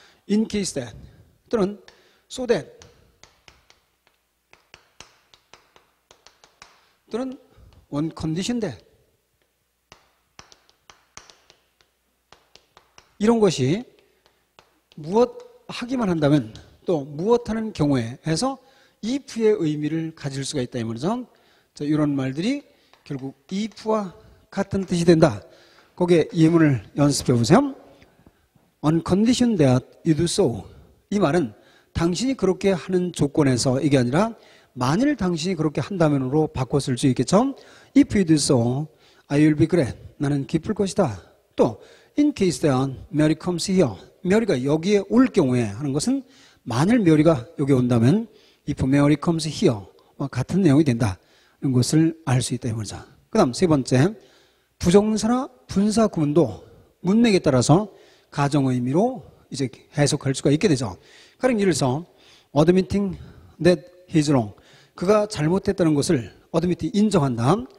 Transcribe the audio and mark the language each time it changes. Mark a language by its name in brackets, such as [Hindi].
[English] in case that [Korean] 또는 [English] so that [Korean] 또는 [English] on condition that [Korean] 이런 것이 무엇 하기만 한다면 또 무엇 하는 경우에 해서 if의 의미를 가질 수가 있다 이 말이죠. 자, 이런 말들이 결국 if와 같은 뜻이 된다. 거기에 예문을 연습해 보세요. [English] On condition that you do so. [Korean] 이 말은 당신이 그렇게 하는 조건에서 이게 아니라 만일 당신이 그렇게 한다면으로 바꿔 쓸 수 있겠죠. [English] If you do so, I will be glad. [Korean] 나는 기쁠 것이다. 또 [English] in case that Mary comes here. [Korean] 메리가 여기에 올 경우에 하는 것은 만일 메리가 여기 온다면 [English] if Mary comes here [Korean] 와 같은 내용이 된다. 이런 것을 알 수 있다 이 말이죠. 그 다음 세 번째, 부정사나 분사 구문도 문맥에 따라서 가정 의미로 이제 해석할 수가 있게 되죠. 가령 예를 들어서 [English] admitting that he's wrong. [Korean] 그가 잘못했다는 것을 admit 인정한다.